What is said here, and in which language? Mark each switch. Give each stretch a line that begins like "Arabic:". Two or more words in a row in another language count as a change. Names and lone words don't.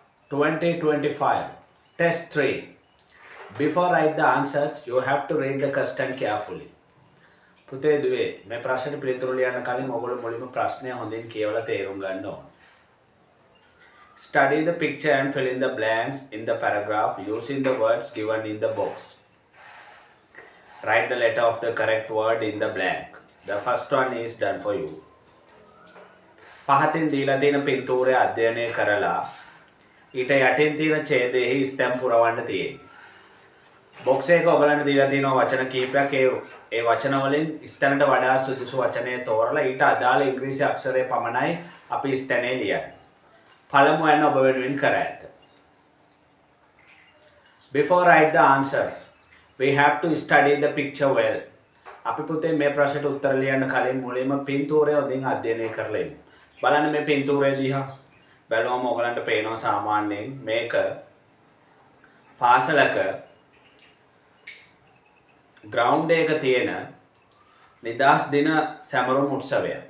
English: 2025 Test 3. Before write the answers, you have to read the question carefully.
Sinhala: පුතේ දුවේ මේ ප්‍රශ්නෙට පිළිතුරු ලියන්න කලින් ඔයගොල්ලෝ මුලින්ම ප්‍රශ්නය හොඳින් කියවලා තේරුම් ගන්න ඕන.
English: Study the picture and fill in the blanks in the paragraph using the words given in the box. Write the letter of the correct word in the blank. The first one is done for you.
Sinhala: පහතින් දීලා තියෙන පින්තූරය අධ්‍යයනය කරලා ඊට යටින් තියෙන ඡේදයේ ස්තැම් පුරවන්න තියෙනවා. බොක්ස් එක ඔයගලන්ට දීලා තියෙනවා වචන කීපයක් ඒ වචන වලින් ස්තැනට වඩා සුදුසු වචනය තෝරලා ඊට අදාළ ඉංග්‍රීසි අක්ෂරය පමණයි අපි ස්තැනේ ලියන්නේ. පළමු යන ඔබ වෙනුවෙන් කර ඇත.
English: Before write the answers, we have to study the picture well.
Sinhala: අපි පුතේ මේ ප්‍රශ්නට උත්තර ලියන්න කලින් මුලින්ම පින්තූරය හොඳින් අධ්‍යයනය කරලා ඉන්න. බලන්න මේ පින්තූරය දිහා බැලුවම ඔයගලන්ට පේනවා සාමාන්‍යයෙන් මේක පාසලක ග්‍රවුන්ඩ් එක තියෙන නිදහස් දින සැමරුම් උත්සවයක්.